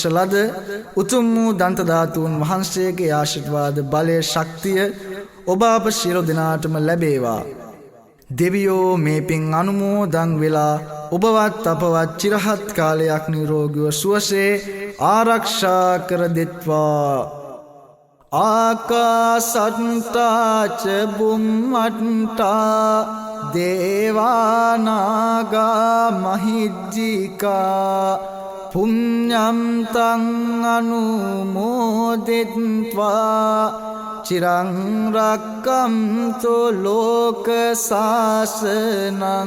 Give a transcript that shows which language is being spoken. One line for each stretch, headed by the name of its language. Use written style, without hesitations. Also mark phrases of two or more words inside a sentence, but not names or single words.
Sinhala: ලද උතුම් වූ දන්ත ධාතුන් වහන්සේගේ ආශිර්වාද බලය ශක්තිය ඔබ අප සියලු දෙනාටම ලැබේවා දෙවියෝ මේ පින් අනුමෝදන් වෙලා ඔබවත් අපවත් චිරහත් කාලයක් නිරෝගීව සුවසේ ආරක්ෂා කර දෙත්වා
Pali: ආකාසට්ටා ච බුම්මට්ටා දේවානාගා මහිද්దికා පුඤ්ඤම් තං අනුමෝදිත්වා චිරං රක්ඛන්තු ලෝක සාසනං